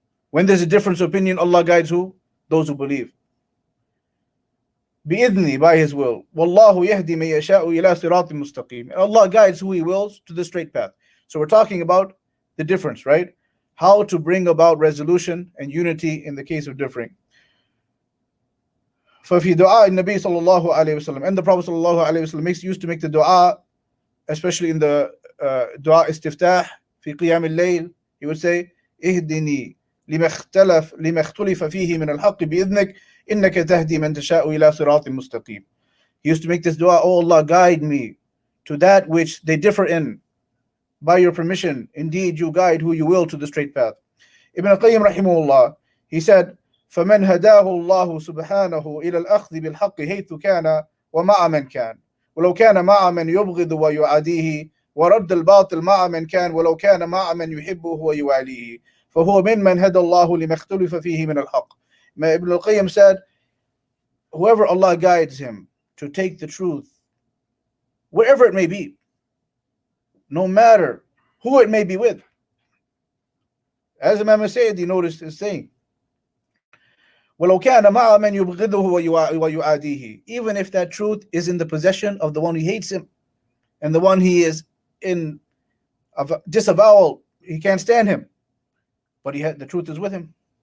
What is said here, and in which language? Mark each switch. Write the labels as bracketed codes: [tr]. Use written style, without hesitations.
[en] When there's a difference of opinion, Allah guides who? Those who believe. [ar] بِإِذْنِي, [en] by His will. [ar] وَاللَّهُ يَهْدِي مَن يَشَاءُ إِلَى صِرَاطٍ مُسْتَقِيمٍ. [en] And Allah guides who He wills to the straight path. So we're talking about the difference, right? How to bring about resolution and unity in the case of differing. [ar] فَفِي دُعَاء النَّبِي صلى الله عليه وسلم, [en] and the Prophet صلى الله عليه وسلم used to make the dua, especially in the dua istiftah [ar] في قيام الليل. [en] He would say, [ar] اهدني لما اختلف فيه من الحق بإذنك إنك تهدي من تشاء إلى صراط مستقيم. [en] He used to make this dua, oh Allah, guide me to that which they differ in. By your permission, indeed you guide who you will to the straight path. Ibn Qayyim rahimahullah, he said, [ar] فَمَنْ هَدَاهُ اللَّهُ سُبْحَانَهُ إِلَى الْأَخْذِ بِالْحَقِّ حَيْثُ كَانَ وَمَعَ مَنْ كَانَ وَلَوْ كَانَ مَعَ مَنْ يُبْغِضُ وَيُعَادِيهِ وَرَدَّ الْبَاطِلِ مَعَ مَنْ كَانَ وَلَوْ كَانَ مَعَ مَنْ يُحِبُّهُ وَيُوَالِيهِ فَهُوَ مِمَّنْ هَدَى اللَّهُ لِمَا اخْتُلِفَ فِيهِ مِنَ الْحَقِّ. [en] Ibn al-Qayyim said, whoever Allah guides him to take the truth, wherever it may be, no matter who it may be with. As Imam Sayyidi noticed is saying, [ar] وَلَوْ كَانَ مَعَ مَنْ يُبْغِضُهُ وَيُعَادِيهِ, [en] even if that truth is in the possession of the one who hates him and the one he is in disavowal, he can't stand him, but the truth is with him.